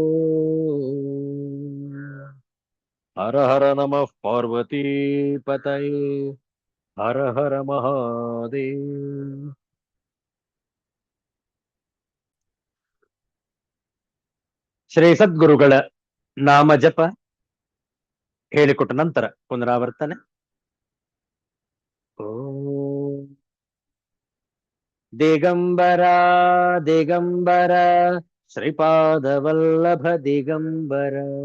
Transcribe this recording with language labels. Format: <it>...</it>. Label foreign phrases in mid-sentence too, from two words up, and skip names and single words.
<sa>हर हर नमः पार्वती पतये हर हर महादेव</sa> <kn>ಶ್ರೀ ಸದ್ಗುರುಗಳ ನಾಮ ಜಪ ಹೇಳಿಕೊಟ್ಟ ನಂತರ ಪುನರಾವರ್ತನೆ.</kn> <sa>ಓಂ ದಿಗಂಬರ ದಿಗಂಬರ ಶ್ರೀಪಾದವಲ್ಲಭ ದಿಗಂಬರ</sa>